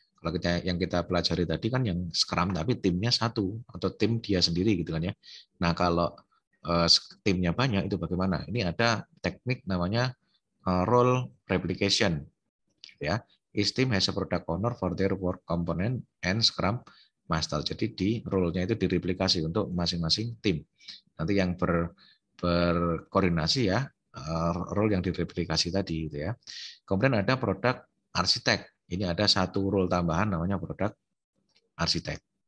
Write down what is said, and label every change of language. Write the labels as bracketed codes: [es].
[id] Kalau yang kita pelajari tadi kan yang Scrum tapi timnya satu atau tim dia sendiri gitu kan ya. Nah, kalau timnya banyak itu bagaimana? Ini ada teknik namanya role replication gitu ya. [en] Each team has a product owner for their work component and Scrum Master. [id] Jadi di role-nya itu direplikasi untuk masing-masing tim. Nanti yang berkoordinasi ya role yang direplikasi tadi gitu ya. Kemudian ada produk arsitek. Ini ada satu role tambahan namanya produk arsitek.